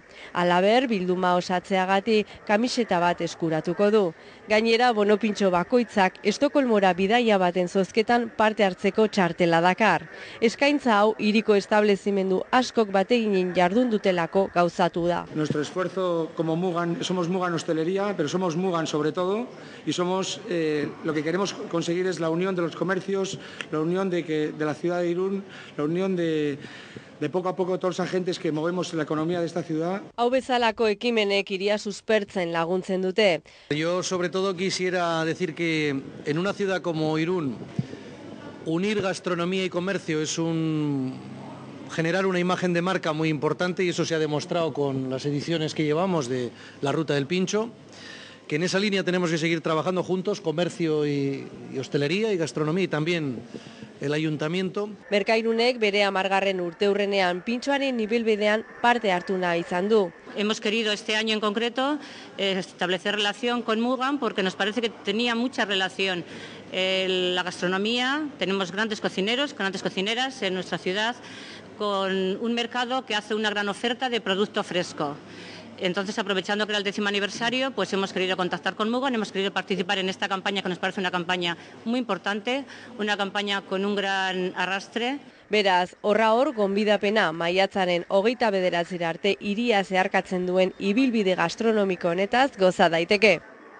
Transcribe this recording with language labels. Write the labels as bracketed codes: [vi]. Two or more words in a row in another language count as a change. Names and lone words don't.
[eu] Halaber, bilduma osatzeagatik kamiseta bat eskuratuko du. Gainera, bono pintxo bakoitzak Estokolmora bidaia baten zozketan parte hartzeko txartela dakar. Eskaintza hau hiriko establezimendu askok bateginen jardun dutelako gauzatu da. [es] Nuestro esfuerzo como Mugan, somos Mugan Hostelería, pero somos Mugan sobre todo, y somos lo que queremos conseguir es la unión de los comercios, la unión de la ciudad de Irún, la unión de poco a poco todos los agentes que movemos la economía de esta ciudad. [eu] Hau bezalako ekimenek hiria suspertzen laguntzen dute. [es] Yo sobre todo quisiera decir que en una ciudad como Irún, unir gastronomía y comercio es generar una imagen de marca muy importante, y eso se ha demostrado con las ediciones que llevamos de la Ruta del Pincho, que en esa línea tenemos que seguir trabajando juntos, comercio y hostelería y gastronomía, y también el ayuntamiento. [eu] Merkairunek bere 10. urteurrenean pintxoaren ibilbidean parte hartu nahi izan du. [es] Hemos querido este año en concreto establecer relación con Mugan porque nos parece que tenía mucha relación la gastronomía. Tenemos grandes cocineros, grandes cocineras en nuestra ciudad, con un mercado que hace una gran oferta de producto fresco. Entonces, aprovechando que era el 10º aniversario, pues hemos querido contactar con Mugan, hemos querido participar en esta campaña que nos parece una campaña muy importante, una campaña con un gran arrastre. [eu] Beraz, horra hor, gonbidapena maiatzaren 29 arte hiria zeharkatzen duen ibilbide gastronomiko honetaz goza daiteke.